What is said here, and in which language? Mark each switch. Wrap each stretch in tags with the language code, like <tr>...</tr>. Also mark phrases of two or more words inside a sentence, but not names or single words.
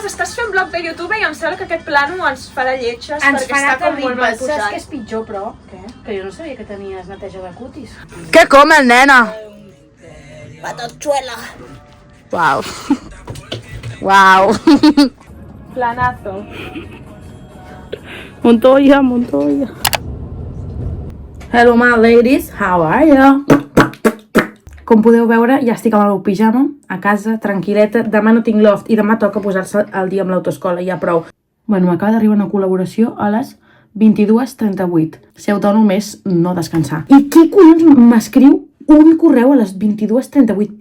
<ca>Estàs fent blog de YouTube i em sembla que aquest plano ens farà lletges perquè està com molt mal posat. Saps què és pitjor, però? Què? Que jo no sabia que tenies neteja de cutis. Què comen, nena? Patotxuela. Uau. Uau. Planazo. Montoya.</ca> <en>Hello, my ladies. How are you?</en> <ca>Com podeu veure, ja estic amb el meu pijama, a casa, tranquil·leta. Demà no tinc loft i demà toca posar-se al dia amb l'autoescola, ja prou. Bueno, m'acaba d'arribar una col·laboració a les 22:38. Ser autònom és no descansar. I qui collons m'escriu un correu a les 22:38?</ca>